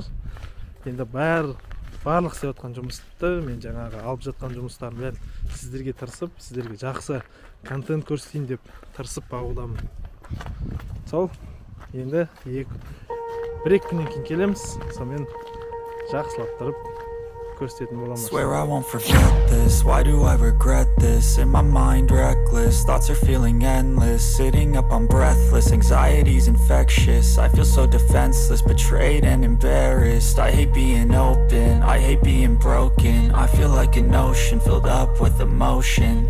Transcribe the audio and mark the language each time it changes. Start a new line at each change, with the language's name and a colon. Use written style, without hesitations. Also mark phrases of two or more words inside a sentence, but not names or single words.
Kazakh: Енді барлық істеп жатқан жұмысты, мен жаңағы алып жатқан жұмыстарын бәрін сіздерге тырысып, сіздерге жақсы контент көрсетейін деп тырысып бағудамын. Сол, енді бір-екі күннен кейін келеміз, сонымен жақсылап тұрып көрсететін боламыз.
English: Swear I won't forget this. Why do I regret this? In my mind reckless, thoughts are feeling endless. Sitting up, I'm breathless, anxiety's infectious. I feel so defenseless, betrayed and embarrassed. I hate being open, I hate being broken. I feel like an ocean filled up with emotion.